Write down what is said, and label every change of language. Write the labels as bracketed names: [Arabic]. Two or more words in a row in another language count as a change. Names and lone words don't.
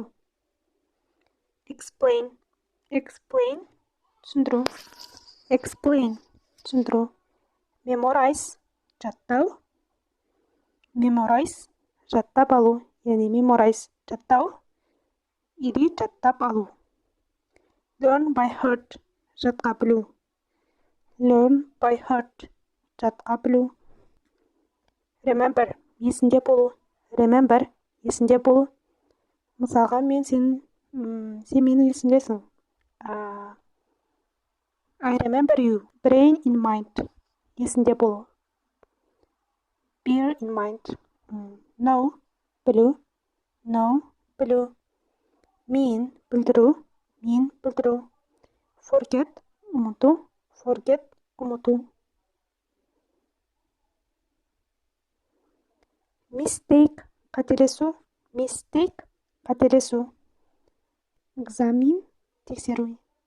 [Kazakh] Explain, түсіндіру. Memorize, жаттау. Жаттап алу. Яғни memorize, жаттау. Или жаттап алу. [English] Learn by heart, [Kazakh] жатқа білу. Жатқа білу. Remember, есінде болу. Мысалға, сен менің есімдесің. [English] I remember you. Brain in mind. [Kazakh] Есінде болу. [English] Bear in mind. [Kazakh] Know, білу. Mean, білдіру. Forget, ұмыту. Mistake, қателесу. Examine, тексеру.